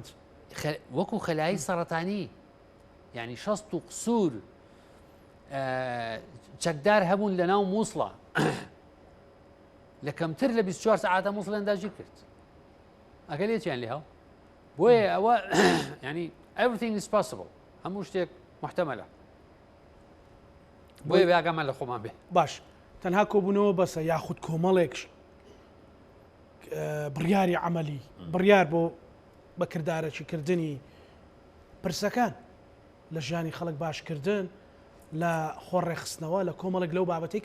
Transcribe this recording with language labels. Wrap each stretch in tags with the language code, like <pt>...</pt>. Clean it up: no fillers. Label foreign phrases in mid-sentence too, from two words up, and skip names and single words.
<ckb>وەکو خەلایی سەرەتانی یعنی شەست و قسوور چەکدار هەبوون لە ناو مووسڵە لە کەمتر لە 24 ساعاتە مووسڵ ئەنداژی کرد ئەگە لێتیان لێ هەو بۆیە ئەوە ینی</ckb> <en>everything is possible</en> <ckb>هەموو شتێک محتەمەلە بۆیە بێگەمان لە خۆمان بێ باش تەنها کۆبوونەوە بەسە یاخود کۆمەڵێکش بڕیاری عملی بڕیار بۆ بەکردارەکی کردنی پرسەکان لە ژیانی خەڵک باشکردن لە خۆڕێخستنەوە لە کۆمەڵێک لەو بابەتەی</ckb>